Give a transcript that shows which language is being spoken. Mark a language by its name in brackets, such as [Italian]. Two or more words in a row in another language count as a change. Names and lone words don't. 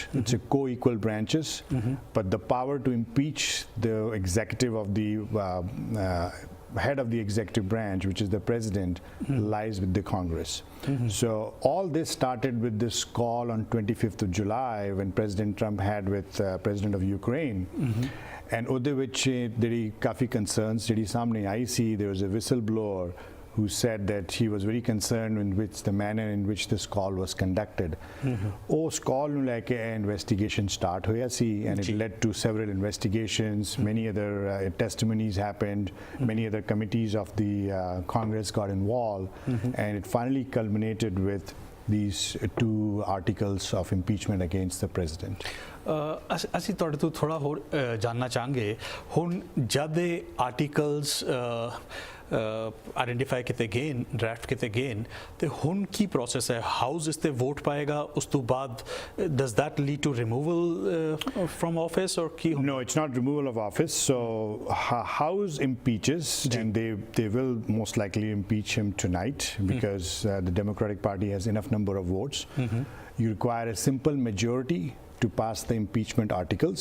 [English] It's a co-equal branches, but the power to impeach the executive of the head of the executive branch, which is the president, lies with the Congress. So all this started with this call on 25th of July when President Trump had with President of Ukraine. [Punjabi] And ਉਹਦੇ ਵਿੱਚ ਜਿਹੜੀ ਕਾਫੀ concerns ਜਿਹੜੀ ਸਾਹਮਣੇ ਆਈ ਸੀ, [English] there was a whistleblower who said that he was very concerned in which the manner in which this call was conducted. [Punjabi] ਉਸ call ਨੂੰ ਲੈ ਕੇ [English] investigation start [Punjabi] ਹੋਇਆ ਸੀ, [English] and it led to several investigations. Many other testimonies happened. Many other committees of the Congress got involved, and it finally culminated with these 2 articles of impeachment against the president. [Punjabi] ਅਸੀਂ ਤੁਹਾਡੇ ਤੋਂ ਥੋੜਾ ਹੋਰ ਜਾਨਣਾ ਚਾਹਾਂਗੇ। ਹੁਣ ਜਦ ਇਹ ਆਰਟੀਕਲਸ ਆਇਡੈਂਟੀਫਾਈ ਕੀਤੇ ਗਏ, ਡਰਾਫਟ ਕੀਤੇ ਗਏ, ਤੇ ਹੁਣ ਕੀ ਪ੍ਰੋਸੈਸ ਹੈ? ਹਾਊਸ ਇਸ ਤੇ ਵੋਟ ਪਾਏਗਾ, ਉਸ ਤੋਂ ਬਾਅਦ [English] does that lead to removal from office or [Punjabi] ਕੀ? [English] No, it's not removal of office. So House impeaches, and they will most likely impeach him tonight because the Democratic Party has enough number of votes. You require a simple majority to pass the impeachment articles.